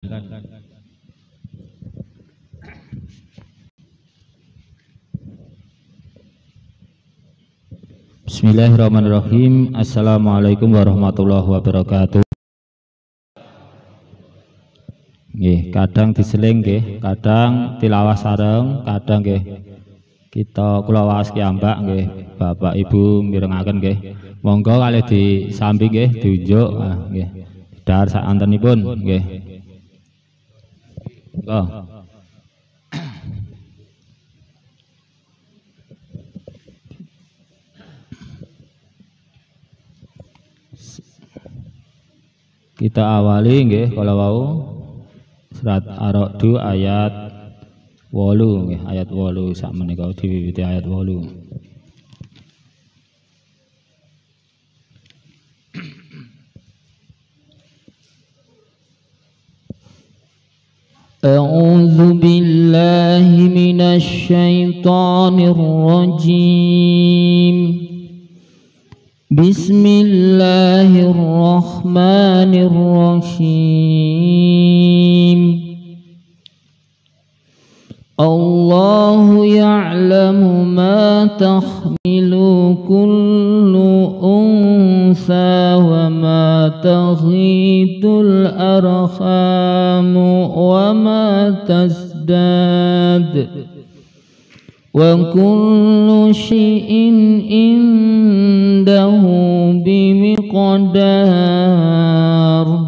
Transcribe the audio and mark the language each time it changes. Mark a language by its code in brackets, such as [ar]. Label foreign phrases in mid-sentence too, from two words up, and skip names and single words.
[ar] Bismillahirrahmanirrahim. السلام عليكم ورحمة الله وبركاته. [jv] Nggih, kadang diseling nggih, kadang tilawah sareng, kadang nggih kita kula waos kiambak nggih, Bapak Ibu mirengaken nggih. Monggo kalih disambi nggih, diunjuk nggih. Dahar sak antenipun nggih. Monggo. Kita awali nggih kala wau surat Ar-Ra'd ayat 8 nggih, ayat 8 sak menika diwiwiti ayat 8. [ar] أعوذ بالله من الشيطان الرجيم. Bismillahirrahmanirrahim. الله يعلم ما تحمل كل أنثى وما تغيض الأرحام وما تزداد وكل شيء عنده بمقدار.